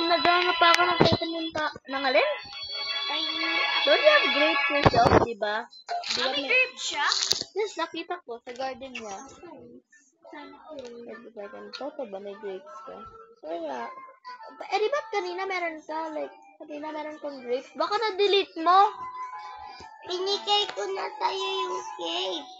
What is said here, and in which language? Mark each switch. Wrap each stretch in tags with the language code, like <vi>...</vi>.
<tl>Naghanap pa ako ng vitamin ng alin?</tl> <en>Don't you have grapes yourself, diba?</en> <tl>May grapes siya? Yes, nakita ko sa garden niya. Sana all. Toto ba may grapes ka? Wala. Eh, di ba't kanina meron ka? Like, kanina meron kang grapes? Baka na-delete mo? Pinigay ko na sa'yo yung cake.</tl>